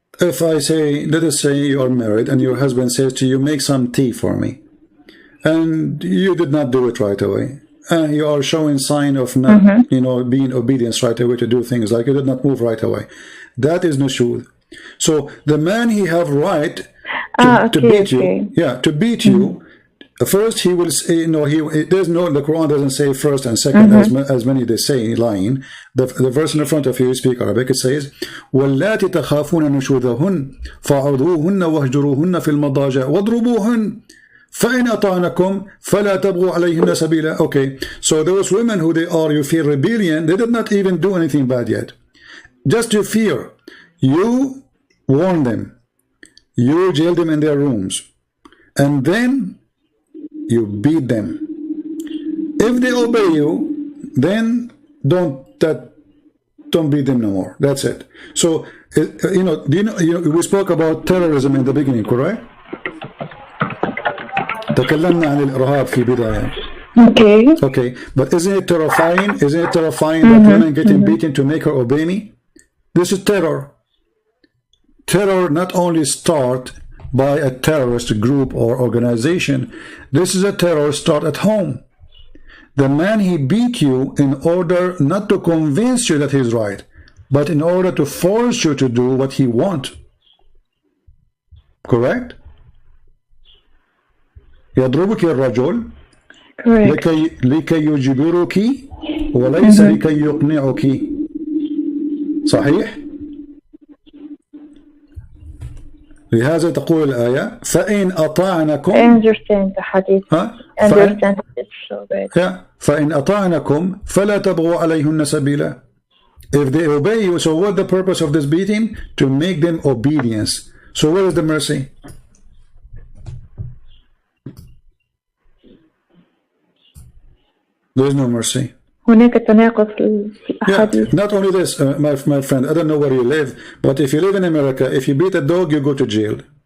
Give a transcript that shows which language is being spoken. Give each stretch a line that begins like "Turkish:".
English: If I say, let us say you are married and your husband says to you, make some tea for me, and you did not do it right away, and you are showing sign of not, being obedient right away to do things, like you did not move right away, that is nushud. So the man, he have right to beat you. Yeah, to beat you. First, he will say, there's no, the Quran doesn't say first and second, as many they say, lying. The verse in the front of you, speak Arabic, it says,
Arabic: وَاللَّاتِ تَخَافُونَ نُشُوذَهُنَّ فَعُذُوهُنَّ وَاهْجُرُوهُنَّ فِي الْمَضَاجِعِ وَاضْرُبُوهُنَّ فَإِنْ أَطَعْنَكُمْ فَلَا تَبْغُوا عَلَيْهِنَّ سَبِيلًا.
English: Okay, so those women who they are, you feel rebellion, they did not even do anything bad yet. Just you fear. You warn them. You jail them in their rooms. And then you beat them. If they obey you, then don't beat them no more. That's it. So we spoke about terrorism in the beginning, correct?
Arabic: تكلمنا عن الإرهاب في البداية.
English: Okay, but isn't it terrifying? Isn't it terrifying that women getting beaten to make her obey me? This is terror. Terror not only start by a terrorist group or organization. This is a terror start at home. The man, he beat you in order not to convince you that he's right, but in order to force you to do what he wants. Correct?
Arabic: يضربك الرجل لكي يجبرك وليس لكي يقنعك. صحيح؟ لهذا تقول الآية فإن أطعنكم.
English: I understand the hadith. Understand it so bad.
Arabic: فإن أطعنكم فلا تبغوا عليهن سبيلا.
English: If they obey you, so what the purpose of this beating? To make them obedience. So where is the mercy? There is no mercy.
Arabic: هناك تناقض في الأحاديث.
English: Not only this, my friend, I don't know where you live, but if you live in America, if you beat a dog, you go to jail.